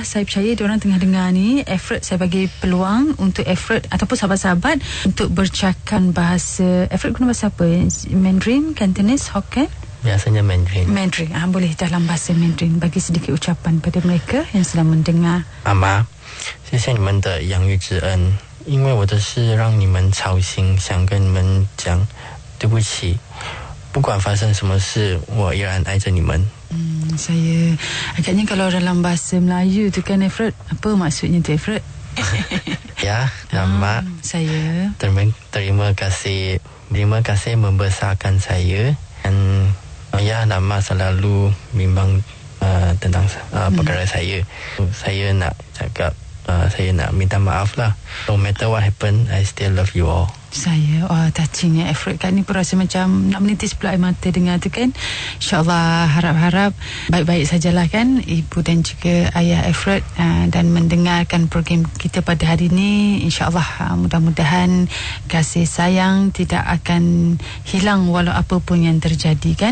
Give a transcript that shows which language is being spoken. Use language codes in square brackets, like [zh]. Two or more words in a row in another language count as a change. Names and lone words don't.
[ms] Saya percaya diorang tengah dengar ni. Efrat, saya bagi peluang untuk Efrat ataupun sahabat-sahabat untuk bercakap bahasa. Efrat guna bahasa apa? Mandarin, Cantonese, Hokkien? Biasanya Mandarin. Boleh dalam bahasa Mandarin bagi sedikit ucapan pada mereka yang sedang mendengar. [zh] 妈妈，谢谢你们的养育之恩，因为我的事让你们操心，想跟你们讲对不起。不管发生什么事，我依然爱着你们。 [ms] Saya agaknya kalau dalam bahasa Melayu tu kan Efrat, apa maksudnya tu Efrat? Ya, Mama. Saya terima kasih membesarkan saya. Dan ya, Nama selalu bimbang tentang perkara saya. Saya nak cakap, saya nak minta maaf lah. [en] No matter what happen, I still love you all. [ms] Saya, touching ya Efrat kan, ni pun rasa macam nak menitis pula air mata dengar tu kan. InsyaAllah harap-harap baik-baik sajalah kan ibu dan juga ayah Efrat, dan mendengarkan program kita pada hari ini. InsyaAllah mudah-mudahan kasih sayang tidak akan hilang walau apapun yang terjadi kan.